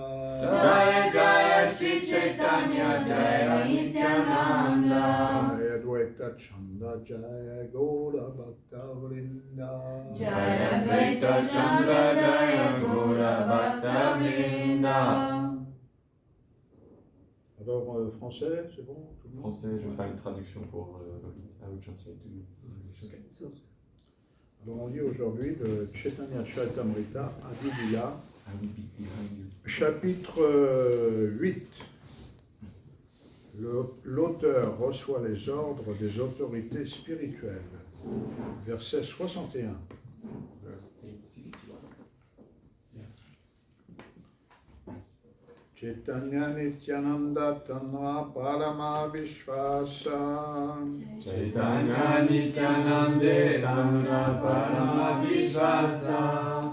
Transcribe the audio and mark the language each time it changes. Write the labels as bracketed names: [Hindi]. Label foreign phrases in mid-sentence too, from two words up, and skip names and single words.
[Bangla] জয় জয় শ্রী চৈতন্য জয় নিত্যানন্দ. জয় অদ্বৈত চন্দ জয় গৌর ভক্ত বৃন্দ. জয় অদ্বৈত চন্দ্র জয় গৌর ভক্ত বৃন্দ. [French] Alors, français, c'est bon tout le monde? Français, je vais faire une traduction pour [English] I will translate to English. Okay. [French] Alors, on lit aujourd'hui de Chaitanya Charitamrita, Adivya, [English] I will be behind you. [French] chapitre 8. L'auteur reçoit les ordres des autorités spirituelles. Verset 61. [English] Verse 861. [Bangla] চৈতন্য নিত্যানন্দ তাঁর পরম বিশ্বাস. চৈতন্য নিত্যানন্দ তাঁর পরম বিশ্বাস.